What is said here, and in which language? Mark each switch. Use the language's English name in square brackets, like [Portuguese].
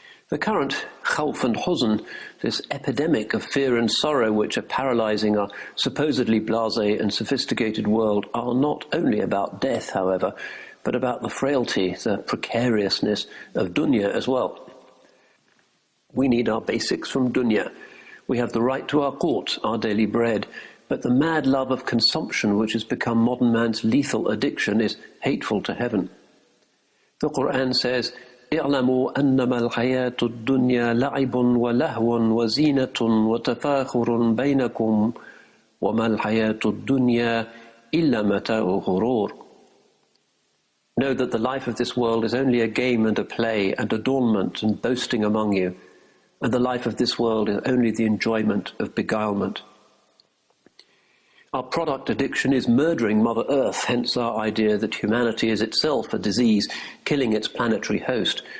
[English] The current khawf and huzn, this epidemic of fear and sorrow which are paralysing our supposedly blasé and sophisticated world, are not only about death, however, but about the frailty, the precariousness of dunya as well. We need our basics from dunya. We have the right to our qut, our daily bread, but the mad love of consumption which has become modern man's lethal addiction is hateful to heaven. [Arabic] The Quran says, اعلموا أنما الحياة الدنيا لعب ولهو وزينة وتفاخر بينكم وما الحياة الدنيا إلا متاع غرور. [English] Know that the life of this world is only a game and a play and adornment and boasting among you, and the life of this world is only the enjoyment of beguilement. Our product addiction is murdering Mother Earth, hence our idea that humanity is itself a disease, killing its planetary host.